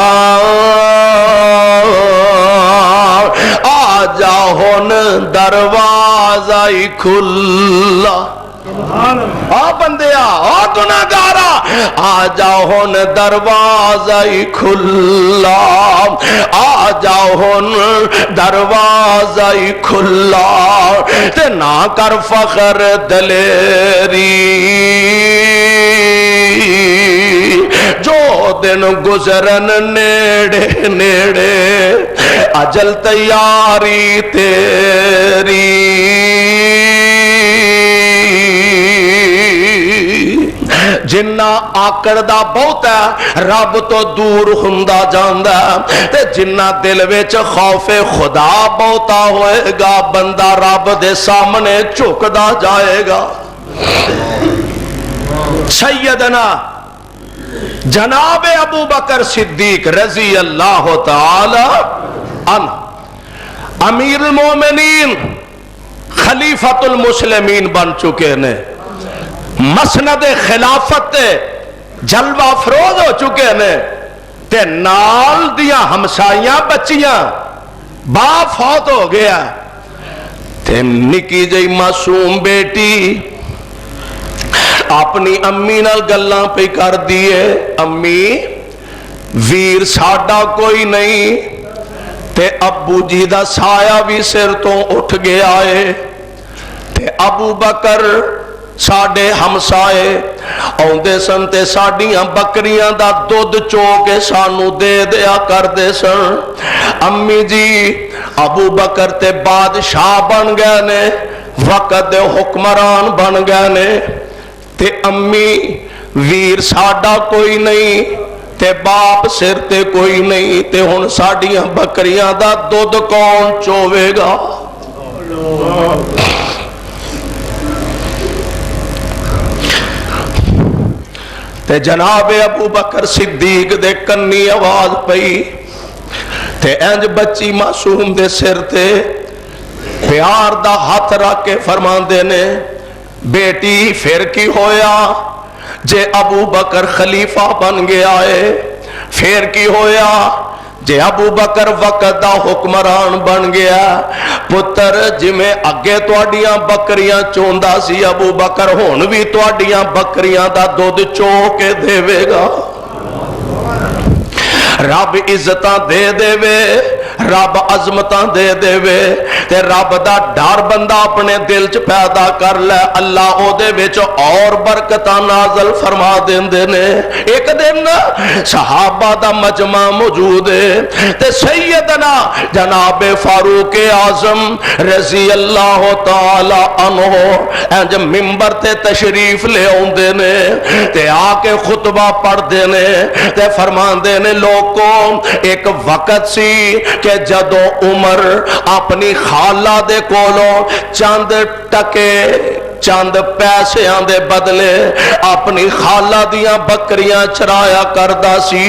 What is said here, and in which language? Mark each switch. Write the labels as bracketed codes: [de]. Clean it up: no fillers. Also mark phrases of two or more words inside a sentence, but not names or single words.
[pa] آجا ہن دروازہ ہی کھلا آ بندیا آ گناہگارا آجا ہن دروازہ ہی کھلا آجا ہن دروازہ ہی کھلا تے نہ کر فخر دلیری جو دن گزرن نیڑے نیڑے اجل تیاری تیری جنہ آکڑ دا بہت ہے رب تو دور ہوندا جاندا تے جنہ دل وچ خوف خدا بہتا ہوئے گا بندہ رب دے سامنے جھکدا جائے گا سیدنا جناب ابو بکر صدیق رضی اللہ تعالی عنہ [ar] امیر المومنین خلیفۃ المسلمین [pa] بن چکے نے مسند خلافت جلوہ افروز ہو چکے نے تے نال دیاں ہمسائیاں بچیاں باپ فوت ہو گیا تے نکی جئی معصوم بیٹی اپنی امی نال گلاں پہ کر دیے امی ویر ساڈا کوئی نہیں تے ابو جی دا سایہ بھی سر تو اٹھ گیا ہے تے ابو بکر ساڑے ہمسائے آؤندے سن تے ساڑیاں بکریاں دا دودھ چو کے سانو دے دیا کر دے سن امی جی ابو بکر تے بادشاہ بن گئے نے وقت دے حکمران بن گئے نے تے امی ویر ساڑا کوئی نہیں تے باپ سر تے کوئی نہیں تے ہن ساڑیاں بکریاں دا دودھ کون چوے گا تے جناب ابو بکر صدیق دے کنی آواز پئی تے انج بچی معصوم دے سر تے پیار دا ہاتھ رکھ کے فرمان دینے بیٹی پھر کی ہویا جے ابو بکر خلیفہ بن گیا ہے پھر کی ہویا جے ابو بکر وقت دا حکمران بن گیا پتر جی میں اگے توڑیاں بکریاں چوندا سی ابو بکر ہون بھی توڑیاں بکریاں دا دودھ چو کے دے گا رب عزتاں دے دے وے رب عظمتاں دے دیوے تے رب دا ڈر بندہ اپنے دل چ پیدا کر لے، اللہ اوہدے وچ اور برکتاں نازل فرما دیندے نے. ایک دن صحابہ دا مجمع موجود ہے تے سیدنا جناب فاروق اعظم رضی [ar] الله تعالى عنه [pa] انج منبر تے تشریف لے آؤندے نے تے آکے خطبہ پڑھدے نے تے فرماندے نے لوگوں ایک وقت سی کہ جدوں عمر اپنی خالہ دے کولوں چند ٹکے چند پیسیاں دے بدلے اپنی خالہ دیاں بکریاں چرایا کردا سی.